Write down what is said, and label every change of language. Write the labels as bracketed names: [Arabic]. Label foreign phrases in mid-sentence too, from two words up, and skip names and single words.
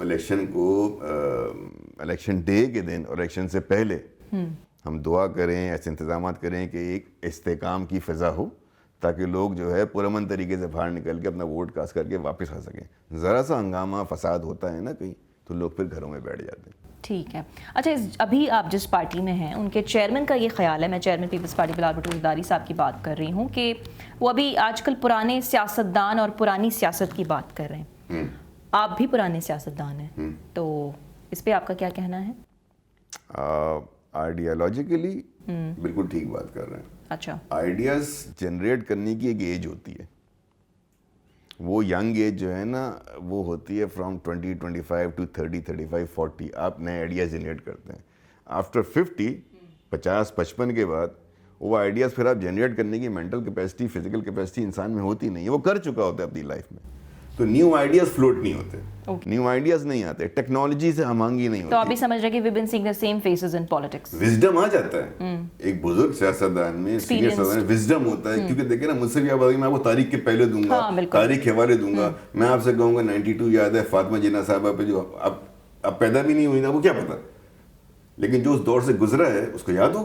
[Urdu] تو الیکشن کو, [English] election day [Urdu] کے دن اور الیکشن سے پہلے ہم دعا کریں، ایسے انتظام کریں کہ ایک استحکام کی فضا ہو، تاکہ لوگ جو ہے پرامن طریقے سے باہر نکل کے اپنا [English] vote cast [Urdu] کرکے واپس آ سکیں. ذرا سا ہنگامہ، فساد ہوتا ہے نا کہیں، تو لوگ پھر گھروں میں بیٹھ جاتے ہیں. ٹھیک ہے. اچھا، ابھی آپ جس پارٹی میں ہیں، ان کے چیئرمین کا یہ خیال ہے، میں چیئرمین پیپلز پارٹی بلاول بھٹو زرداری صاحب کی بات کر رہی ہوں، کہ وہ ابھی آج کل پرانے سیاستدان اور پرانی سیاست کی بات کر رہے ہیں. آپ بھی پرانے سیاستدان ہیں، تو اس پر آپ کا کیا کہنا ہے? آئیڈیالوجیکلی بالکل ٹھیک بات کر رہے ہیں. اچھا, [English] ideas generate [Urdu] کرنے کی ایک ایج ہوتی ہے، وہ [English] young age [Urdu] جو ہے نا، وہ ہوتی ہے [English] from 20-25 to 30-35-40. [Urdu] آپ نئے [English] ideas generate [Urdu] کرتے ہیں۔ آفٹر 50-55 کے بعد وہ آئیڈیاز پھر آپ جنریٹ کرنے کی [English] mental capacity, physical capacity [Urdu] انسان میں ہوتی نہیں ہے، وہ کر چکا ہوتا ہے اپنی لائف میں. تو [English] new ideas float [Urdu] نہیں ہوتے, [English] new ideas [Urdu] نہیں آتے، ٹیکنالوجی سے ہم آہنگی نہیں ہوتی. تو آپ بھی سمجھ رہے کہ [English] we've been seeing the same faces in politics। [Urdu] وزڈم آ جاتا ہے ایک بزرگ سیاستدان میں، سینئر سیاستدان میں وزڈم ہوتا ہے. کیونکہ دیکھیے نا، مجھ سے بھی آپ بتائیے، میں آپ کو تاریخ کے پہلے دوں گا، تاریخ کے حوالے دوں گا. میں آپ سے کہوں گا 92 یاد ہے، فاطمہ جناح صاحبہ پہ، جو اب پیدا بھی نہیں ہوئی نا، وہ کیا پتا، لیکن جو اس دور سے گزرا ہے اس کو یاد ہوگا.